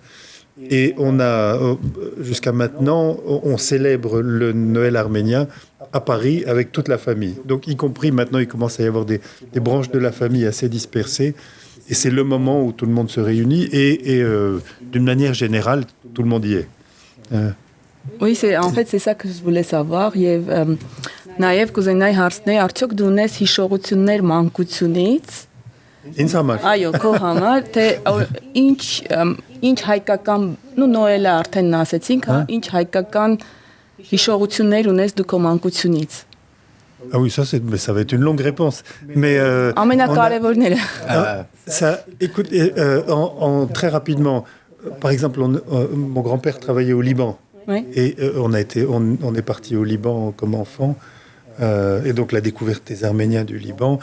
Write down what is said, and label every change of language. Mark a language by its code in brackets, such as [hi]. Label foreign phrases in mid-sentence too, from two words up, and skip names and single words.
[fr] Et on a, jusqu'à maintenant, on célèbre le Noël arménien à Paris avec toute la famille. Donc, y compris maintenant, il commence à y avoir des branches de la famille assez dispersées. Et c'est le moment où tout le monde se réunit. Et d'une manière générale, tout le monde y est. Oui, en fait, c'est ça que je voulais savoir. [hy] Եվ նաև կուզենայի հարցնել, արդյոք դու ունես հիշողություններ մանկությունից Ինձ համար։ Այո, քո համար թե ինչ հայկական, նոելը արդեն ասեցինք, ինչ հայկական հիշողություններ ունես դու քո մանկությունից։ [fr] Ah oui, ça va être une longue réponse. Mais [hy] Ամենակարևորները։ [fr] écoute, très rapidement, par exemple, mon grand-père travaillait au Liban. Oui. Et on est parti au Liban comme enfant. Et donc la découverte des Arméniens du Liban.